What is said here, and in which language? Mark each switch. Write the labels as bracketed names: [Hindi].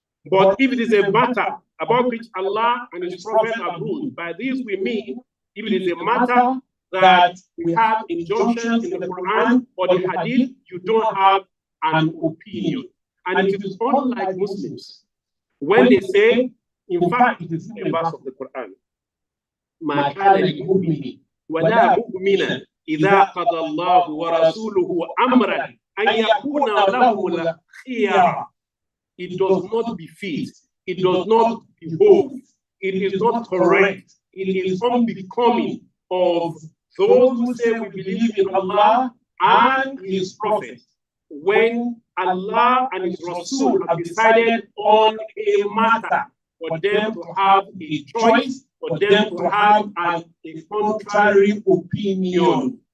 [English] But if it is a matter about which Allah and His Prophet have ruled, by this we mean, if it is a matter that we have injunctions in the Quran or the Hadith, you don't have an opinion. And it is unlike Muslims. When they say, in fact, it is in a verse of the Quran, [Arabic] مَا كَانَ لِمُؤْمِنٍ وَلَا مُؤْمِنًا إِذَا قَضَى اللَّهُ وَرَسُولُهُ أَمْرًا أَنْ يَكُونَ لَهُمُ الْخِيَرَةُ. [English] It does not befit, it does not behove, it is not correct, it is unbecoming of those who say we believe in Allah and His Prophet, when Allah and His Rasul have decided on a matter, for them to have a choice, for them to have a contrary opinion.